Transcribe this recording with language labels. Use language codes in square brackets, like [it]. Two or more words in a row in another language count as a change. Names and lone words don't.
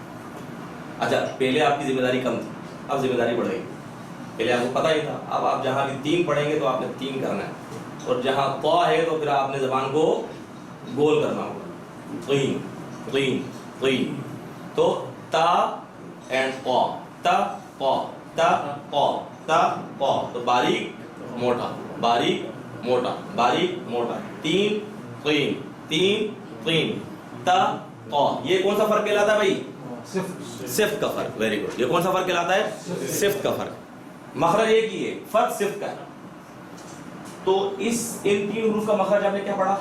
[ur] اچھا, پہلے آپ کی ذمہ داری کم تھی, اب ذمہ داری بڑھ گئی. پہلے آپ کو پتہ ہی تھا, اب آپ جہاں بھی تین پڑھیں گے تو آپ نے تین کرنا ہے, اور جہاں قا ہے تو پھر آپ نے زبان کو گول کرنا ہوگا، قین قین قین. تو تا اینڈ قا، تا قا تا قا تا قا. تو باریک موٹا باریک موٹا باریک موٹا، تین قین تین قین تا قا. یہ کون سا فرق کہلاتا ہے بھائی؟ صفت کا فرق. [en] very good. [ur] یہ کون سا فرق کہلاتا ہے؟ صفت کا فرق. مخرج ایک ہی ہے، فرق صفت کا ہے. تو ان تین حروف کا مخرج آپ نے کیا پڑھا؟